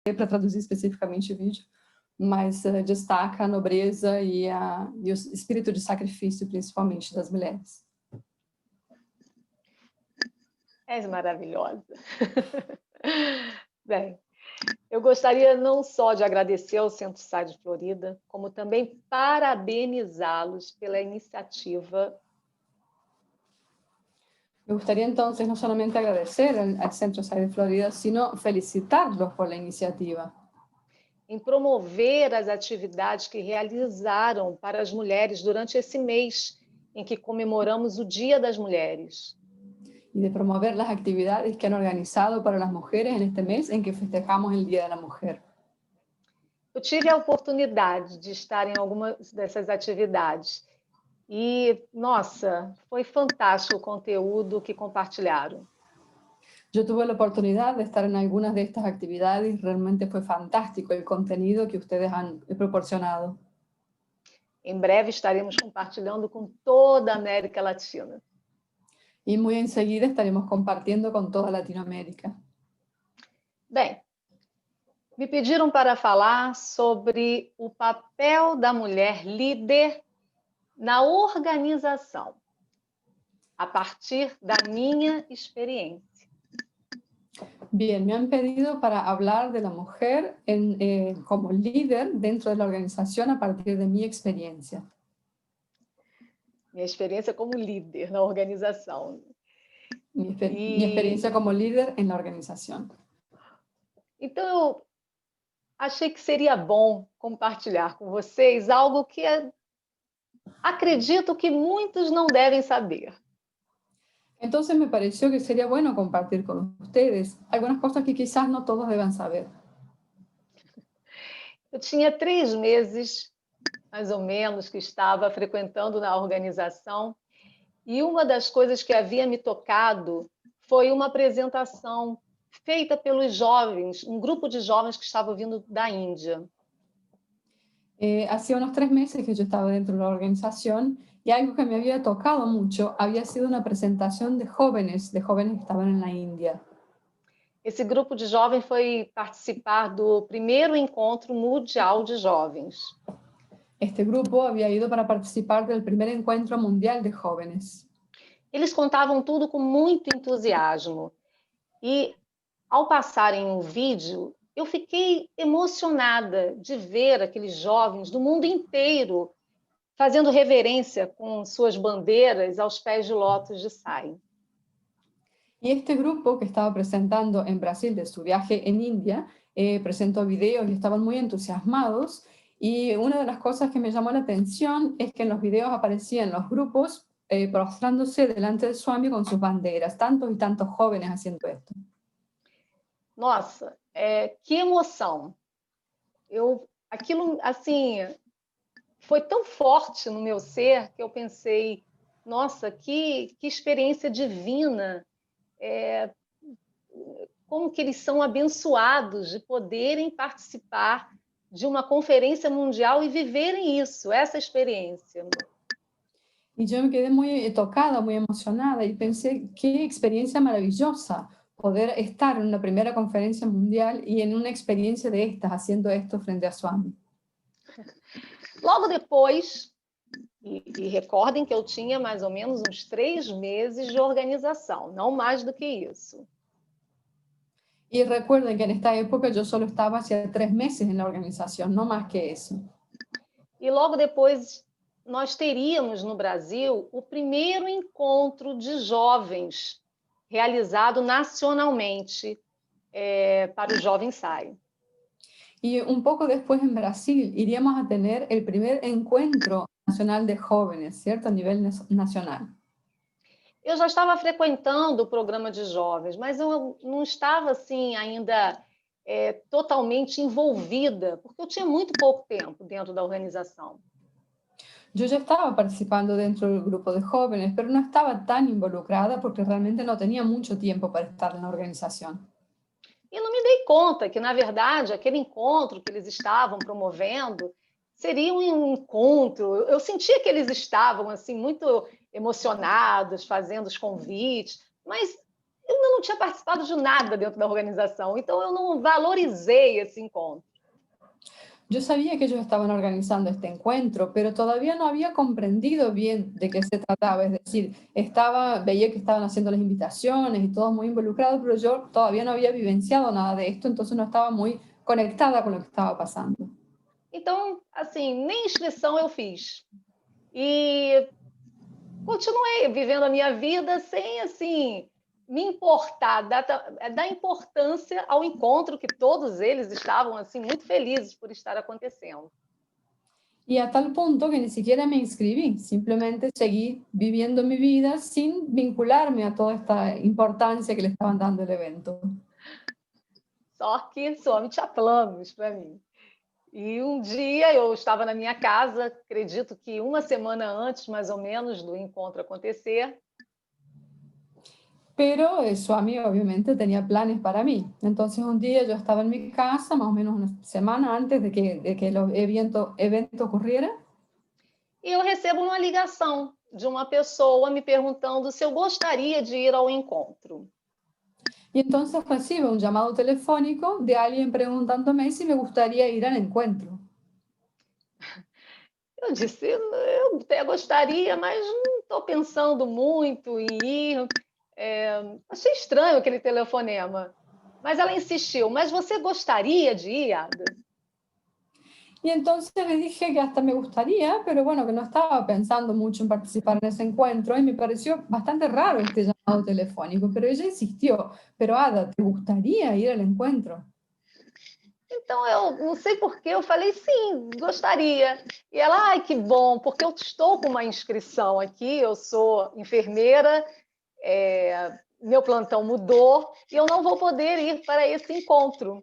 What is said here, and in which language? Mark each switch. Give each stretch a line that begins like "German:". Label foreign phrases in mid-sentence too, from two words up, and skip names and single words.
Portuguese: para traduzir especificamente o vídeo, mas destaca a nobreza e o espírito de sacrifício, principalmente das mulheres. És maravilhosa. Bem, eu gostaria não só de agradecer ao Centro SAI de Florida, como também parabenizá-los pela iniciativa.
Spanish: Me gustaría entonces no solamente agradecer al Centro SAI de Florida, sino felicitarlos por la iniciativa.
Portuguese: Em promover as atividades que realizaram para as mulheres durante esse mês em que comemoramos o Dia das Mulheres.
Spanish: Y de promover las actividades que han organizado para las mujeres en este mes en que festejamos el Día de la Mujer.
Portuguese: Eu tive a oportunidade de estar em algumas dessas atividades e, nossa, foi fantástico o conteúdo que compartilharam.
Spanish: Yo tuve la oportunidad de estar en algunas de estas actividades y realmente fue fantástico el contenido que ustedes han proporcionado.
Portuguese: Em breve estaremos compartilhando com toda a América Latina.
Spanish: Y muy enseguida estaremos compartiendo con toda Latinoamérica.
Portuguese: Bem, me pediram para falar sobre o papel da mulher líder na organização, a partir da minha experiência.
Spanish: Bien, me han pedido para hablar de la mujer como líder dentro de la organización a partir de mi experiencia.
Portuguese: Minha experiência como líder na organização.
Spanish: Mi experiencia como líder en la organización.
Portuguese: Então, eu achei que seria bom compartilhar com vocês algo que acredito que muitos não devem saber.
Spanish: Entonces me pareció que sería bueno compartir con ustedes algunas cosas que quizás no todos deban saber.
Portuguese: Eu tinha 3 meses, mais ou menos, que estava frequentando na organização e uma das coisas que havia me tocado foi uma apresentação feita pelos jovens, um grupo de jovens que estava vindo da Índia.
Spanish: Hacía unos 3 meses que yo estaba dentro de la organización y algo que me había tocado mucho había sido una presentación de jóvenes que estaban en la India.
Portuguese: Esse grupo de jovens foi participar do primeiro encontro mundial de jovens.
Spanish: Este grupo había ido para participar del primer encuentro mundial de jóvenes.
Portuguese: Eles contavam tudo com muito entusiasmo e, ao passarem um vídeo, eu fiquei emocionada de ver aqueles jovens do mundo inteiro fazendo reverência com suas bandeiras aos pés de lótus de Sai.
Spanish: Y este grupo que estaba presentando en Brasil de su viaje en India, presentó videos y estaban muy entusiasmados. Y una de las cosas que me llamó la atención es que en los videos aparecían los grupos prostrándose delante de Swami con sus banderas, tantos y tantos jóvenes haciendo esto.
Portuguese: Nossa, que emoção! Aquilo, assim, foi tão forte no meu ser que eu pensei, nossa, que experiência divina! Como que eles são abençoados de poderem participar de uma conferência mundial e viverem isso, essa experiência.
Spanish: Y yo me quedé muy tocada, muy emocionada y pensé, qué experiencia maravillosa poder estar en una primera conferencia mundial y en una experiencia de estas, haciendo esto frente a Swami.
Portuguese: Logo depois, e recordem que eu tinha mais ou menos uns 3 meses de organização, não mais do que isso.
Spanish: Y recuerden que en esta época yo solo estaba hacía 3 meses en la organización, no más que eso.
Portuguese: E logo depois nós teríamos no Brasil o primeiro encontro de jovens realizado nacionalmente para o Jovem Sai.
Spanish: Y un poco después en Brasil iríamos a tener el primer encuentro nacional de jóvenes, ¿cierto? A nivel nacional.
Portuguese: Eu já estava frequentando o programa de jovens, mas eu não estava assim ainda totalmente envolvida, porque eu tinha muito pouco tempo dentro da organização.
Spanish: Yo ya estaba participando dentro del grupo de jóvenes, pero no estaba tan involucrada porque realmente no tenía mucho tiempo para estar en la organización.
Portuguese: E não me dei conta que, na verdade, aquele encontro que eles estavam promovendo seria um encontro. Eu sentia que eles estavam assim muito emocionados, fazendo os convites, mas eu ainda não tinha participado de nada dentro da organização, então eu não valorizei esse encontro.
Spanish: Yo sabía que ellos estaban organizando este encuentro, pero todavía no había comprendido bien de qué se trataba. Es decir, veía que estaban haciendo las invitaciones y todos muy involucrados, pero yo todavía no había vivenciado nada de esto, entonces no estaba muy conectada con lo que estaba pasando.
Portuguese: Então, assim, nem inscrição eu fiz. E continuei vivendo a minha vida sem, assim, me importar, dar importância ao encontro que todos eles estavam, assim, muito felizes por estar acontecendo.
Spanish: Y a tal punto que ni siquiera me inscribí, simplemente seguí viviendo mi vida sin vincularme a toda esta importancia que le estaban dando el evento.
Portuguese: Só que some tinha planos para mim. E um dia eu estava na minha casa, acredito que uma semana antes, mais ou menos, do encontro acontecer,
Spanish: Pero Swami obviamente tenía planes para mí. Entonces un día yo estaba en mi casa, más o menos una semana antes de que el evento ocurriera,
Portuguese: e eu recebo uma ligação de uma pessoa me perguntando se eu gostaria de ir ao encontro.
Spanish: y entonces recibo un llamado telefónico de alguien preguntándome si me gustaría ir al encuentro.
Portuguese: Eu disse, eu até gostaria, mas não estou pensando muito em ir. Achei estranho aquele telefonema. Mas ela insistiu, mas você gostaria de ir, Ada?
Spanish: Y entonces le dije que hasta me gustaría, pero bueno, que no estaba pensando mucho en participar en ese encuentro y me pareció bastante raro este llamado telefónico, pero ella insistió, pero Ada, ¿te gustaría ir al encuentro?
Portuguese: Então, eu não sei por que, eu falei sim, gostaria. E ela, ai, que bom, porque eu estou com uma inscrição aqui, eu sou enfermeira, meu plantão mudou e eu não vou poder ir para esse encontro.